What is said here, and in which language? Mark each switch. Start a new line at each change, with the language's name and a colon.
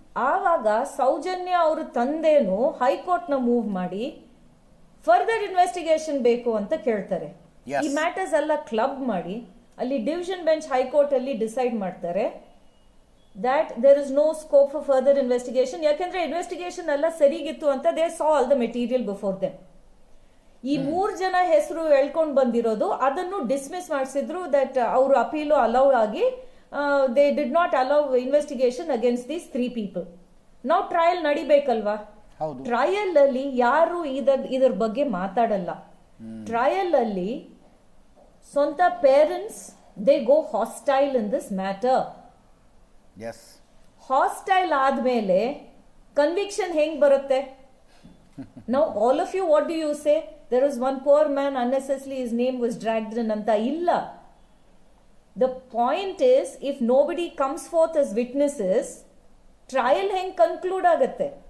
Kannada: ಆವಾಗ ಸೌಜನ್ಯ ಅವ್ರ ತಂದೆನು ಹೈಕೋರ್ಟ್ ನ ಮೂವ್ ಮಾಡಿ ಫರ್ದರ್ ಇನ್ವೆಸ್ಟಿಗೇಷನ್ ಬೇಕು ಅಂತ ಕೇಳ್ತಾರೆ. ಈ ಮ್ಯಾಟರ್ಸ್ ಎಲ್ಲ ಕ್ಲಬ್ ಮಾಡಿ ಅಲ್ಲಿ ಡಿವಿಷನ್ ಬೆಂಚ್ ಹೈಕೋರ್ಟ್ ಅಲ್ಲಿ ಡಿಸೈಡ್ ಮಾಡ್ತಾರೆ
English: that there is no scope for further investigation.
Kannada: ಯಾಕಂದ್ರೆ ಇನ್ವೆಸ್ಟಿಗೇಷನ್ ಎಲ್ಲ ಸರಿಗಿತ್ತು ಅಂತ
English: they saw all the material before them.
Kannada: ಈ 3 ಜನ ಹೆಸರು ಹೇಳ್ಕೊಂಡು ಬಂದಿರೋದು ಅದನ್ನು ಡಿಸ್ಮಿಸ್ ಮಾಡಿಸಿದ್ರು. ದಟ್ ಅವರು ಅಪೀಲು ಅಲೌ ಆಗಿ
English: they did not allow investigation against these 3 people.
Kannada: ನಾವು ಟ್ರಯಲ್ ನಡಿಬೇಕಲ್ವಾ? ಟ್ರಯಲ್ ಅಲ್ಲಿ ಯಾರು ಇದರ ಬಗ್ಗೆ ಮಾತಾಡಲ್ಲ. ಟ್ರಯಲ್ ಅಲ್ಲಿ ಸ್ವಂತ parents
English: they go hostile in this matter.
Kannada: Hostile ಆದ್ಮೇಲೆ ಕನ್ವಿಕ್ಷನ್ ಹೆಂಗ್ ಬರುತ್ತೆ?
English: Now all of you what do you say? There was one poor man unnecessarily his name was dragged in
Kannada: ಅಂತ ಇಲ್ಲ.
English: the point is, if nobody comes forth as witnesses, trial
Kannada: ಹೆಂಗ್ conclude ಆಗುತ್ತೆ?